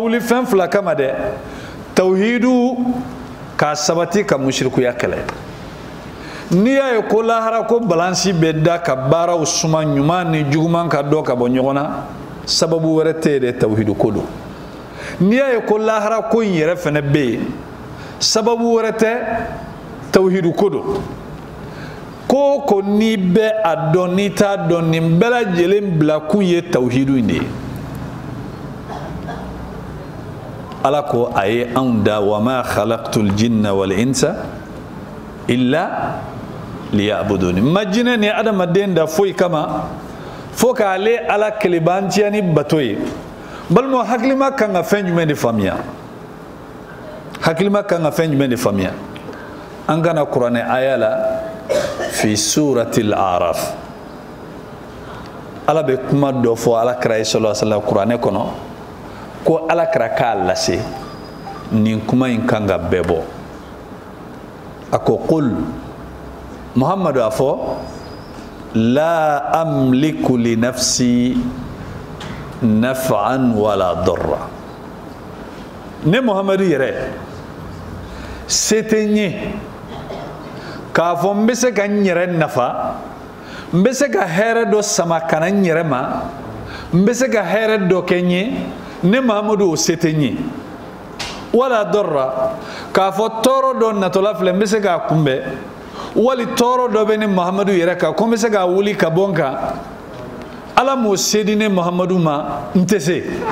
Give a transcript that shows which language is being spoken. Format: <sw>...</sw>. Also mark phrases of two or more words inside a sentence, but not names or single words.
<bm>wuli fɛn fila kama dɛ tawhidu k'a sabati ka mushrikuya kɛlɛ n'i y'a ye ko lahara ko balansi bɛ da ka baaraw suma ɲuman ni juguman ka dɔ ka bɔ ɲɔgɔn na sababu wɛrɛ tɛ yen dɛ tawhidu ko don n'i y'a ye ko lahara ko in yɛrɛ fɛnɛ bɛ yen sababu wɛrɛ tɛ tawhidu ko don ko ko n'i bɛ a dɔn n'i t'a dɔn nin bɛɛ lajɛlen bila kun ye tawhidu in de ye ala ko a ye anw da</bm> <ar>وما خلقت الجن والإنس إلا ليعبدون</ar> <bm>ma jinɛ ni adamaden da foyi kama fo k'ale ala kelebantiya ni bato ye balmo haklima kan ga fɛn jumɛn de faamuya haklima kan ga fɛn jumɛn de faamuya an kana kuranɛ aya la</bm> <ar>في سورة الأعراف</ar> <bm>ala bɛ kuma dɔ fɔ ala kira</bm> <ar>صلى الله عليه وسلم</ar> <bm>kuranɛ kɔnɔ ko ala kira k'a lase nin kuma in kan ga bɛɛ bɔ a ko qul muhammadu a fɔ</bm> <ar>لا أملك لنفسي نفعا ولا ضرا</ar> <bm>ne muhammadu yɛrɛ se tɛ n ye k'a fɔ n bɛ se ka n yɛrɛ nafa n bɛ se ka hɛrɛ dɔ sama ka na n yɛrɛ ma n bɛ se ka hɛrɛ dɔ kɛ n ye ne muhammadu o se tɛ n ye</bm> <ar>ولا ضرا</ar> <bm>k'a fɔ tɔɔrɔ dɔ natɔla filɛ n bɛ se k'a kunbɛn wali tɔɔrɔ dɔ bɛ ne muhammadu yɛrɛ kan ko n bɛ se k'a wuli ka bɔ n kan ala m'o se di ne muhammadu ma n tɛ se</bm>